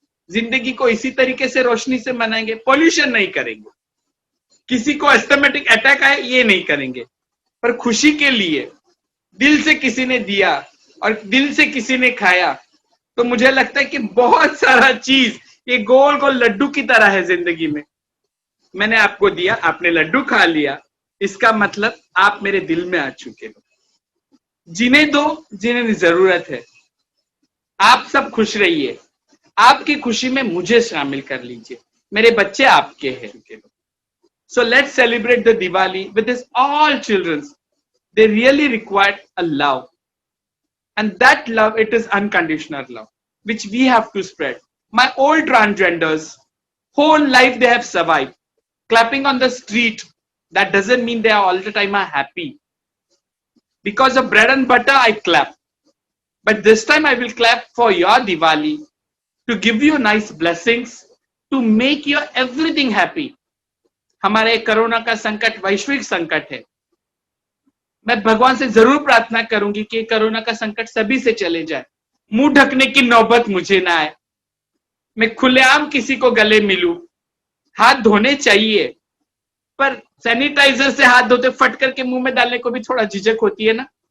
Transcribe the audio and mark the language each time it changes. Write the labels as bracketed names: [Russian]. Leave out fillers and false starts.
[Hindi] जिंदगी को इसी तरीके से रोशनी से मनाएंगे, पॉल्यूशन नहीं करेंगे, किसी को एस्थेमेटिक अटैक आए ये नहीं करेंगे, पर खुशी के लिए दिल से किसी ने दिया और दिल से किसी ने खाया, तो मुझे लगता है कि बहुत सारा चीज ये गोल गोल लड्डू की तरह है जिंदगी में। मैंने आपको दिया, आपने लड्डू खा लिया, इसका मतलब आप मेरे दिल में आ चुके हो। जीने दो जिन्हें जरूरत है। आप सब खुश रहिए, आपकी खुशी में मुझे शामिल कर लीजिए। मेरे बच्चे आपके हैं। [English] So let's celebrate the Diwali with this all children. They really require a love. And that love, it is unconditional love, which we have to spread. My old transgenders, whole life they have survived. Clapping on the street, that doesn't mean they are all the time happy. Because of bread and butter, I clap. But this time I will clap for your Diwali, to give you nice blessings, to make your everything happy. [Hindi] हमारे corona का संकट वैश्विक संकट है। मैं भगवान से जरूर प्रार्थना करूंगी कि कोरोना का संकट सभी से चले जाए, मुंह ढकने की नौबत मुझे ना आए, मैं खुलेआम किसी को गले मिलूं। हाथ धोने चाहिए, पर सैनिटाइजर से हाथ धोते फट करके मुंह में डालने को भी थोड़ा झिझक होती है ना।